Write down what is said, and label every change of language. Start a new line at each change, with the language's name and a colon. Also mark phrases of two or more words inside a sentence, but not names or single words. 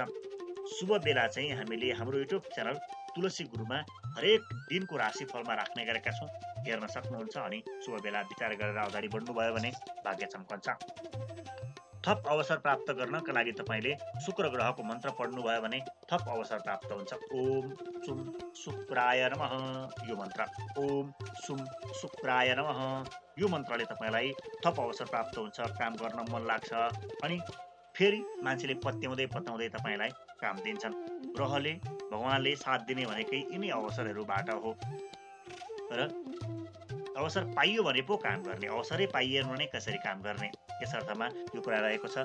Nepali: शुभ बेला चाहिँ हामीले हाम्रो युट्युब च्यानल तुलसी गुरुमा हरेक दिनको राशिफलमा राख्ने गरेका छौँ, हेर्न सक्नुहुन्छ। अनि शुभ बेला विचार गरेर अगाडि बढ्नुभयो भने भाग्य चम्कन्छ। थप अवसर प्राप्त गर्नका लागि तपाईँले शुक्र ग्रहको मन्त्र पढ्नुभयो भने थप अवसर प्राप्त हुन्छ।
Sanskrit: ओम सुम शुक्राय नमः,
Nepali: यो मन्त्र।
Sanskrit: ओम सुम शुक्राय नमः,
Nepali: यो मन्त्रले तपाईँलाई थप अवसर प्राप्त हुन्छ, काम गर्न मन लाग्छ। अनि फेरि मान्छेले पत्याउँदै पत्याउँदै तपाईँलाई काम दिन्छन्। ग्रहले, भगवानले साथ दिने भनेकै यिनै अवसरहरूबाट हो। र अवसर पाइयो भने पो काम गर्ने, अवसरै पाइएन भने कसरी काम गर्ने, यस अर्थमा यो कुरा रहेको छ।